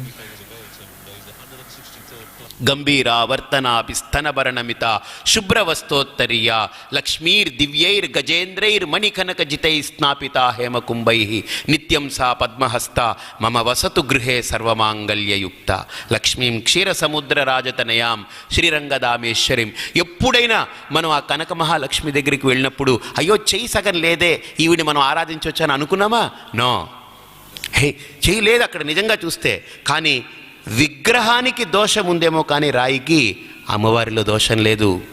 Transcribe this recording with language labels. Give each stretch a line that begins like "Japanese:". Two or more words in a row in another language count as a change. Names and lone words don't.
Sanskrit: गंभीरावर्तनाभिस्तनभरणमिता शुभ्रवस्तोत्तरीया लक्ष्मीर्दिव्यैर्गजेन्द्रैर्मणिकनकजितैः हेमकुंभैः नित्यं सा पद्महस्ता मम वसतु गृहे सर्वमांगल्ययुक्ता लक्ष्मीं क्षीरसमुद्रराजतनयां శ్రీరంగదామేశ్వరిం।
Telugu: ఎప్పుడైనా మనం ఆ కనక మహాలక్ష్మి దగ్గరికి వెళ్ళినప్పుడు అయ్యో చెయ్యి సగం లేదే ఈవిని మనం ఆరాధించవచ్చని అనుకున్నామా? నో, హే చెయ్యి లేదు అక్కడ నిజంగా చూస్తే. కానీ విగ్రహానికి దోషం ఉందేమో కానీ రాయికి అమ్మవారిలో దోషం లేదు.